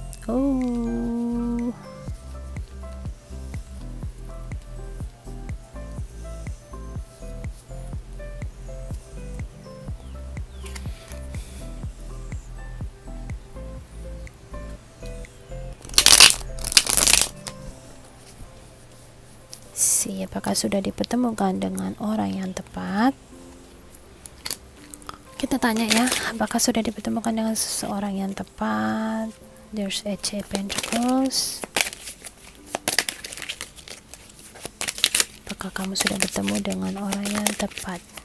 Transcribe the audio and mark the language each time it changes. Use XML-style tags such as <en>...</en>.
<id>Oh, apakah sudah dipertemukan dengan orang yang tepat. Kita tanya ya, apakah sudah dipertemukan dengan seseorang yang tepat.</id> <en>There's Eight of Pentacles.</en> <id>Apakah kamu sudah bertemu dengan orang yang tepat?</id>